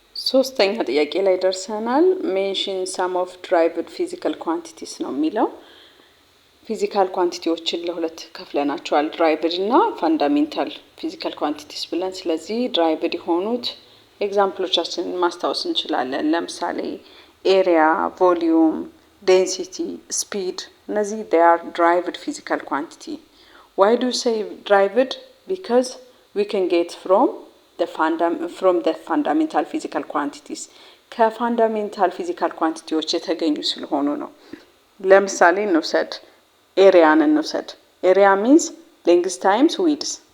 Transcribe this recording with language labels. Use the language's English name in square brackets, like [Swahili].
[Amharic] ሶስተኛ ጥያቄ ላይ ደርሰናል። [English] mention some of derived physical quantities [Amharic] ነው የሚለው። ፊዚካል ኳንቲቲዎችን ለሁለት ከፍለናቸዋል፣ ድራይቭድ እና ፋንዳሜንታል ፊዚካል ኳንቲቲስ ብለን። ስለዚህ ድራይቭድ የሆኑት ኤግዛምፕሎቻችንን ማስታወስ እንችላለን። ለምሳሌ ኤሪያ፣ ቮሊዩም፣ ዴንሲቲ፣ ስፒድ፣ እነዚህ [English] they are derived physical quantity. Why do you say derived? Because we can get from the fundamental physical quantities. [Amharic] ከፋንዳሜንታል ፊዚካል ኳንቲቲዎች የተገኙ ስለሆኑ ነው። ለምሳሌ እንውሰድ፣ ኤሪያን እንውሰድ። ኤሪያ [English] means length times width.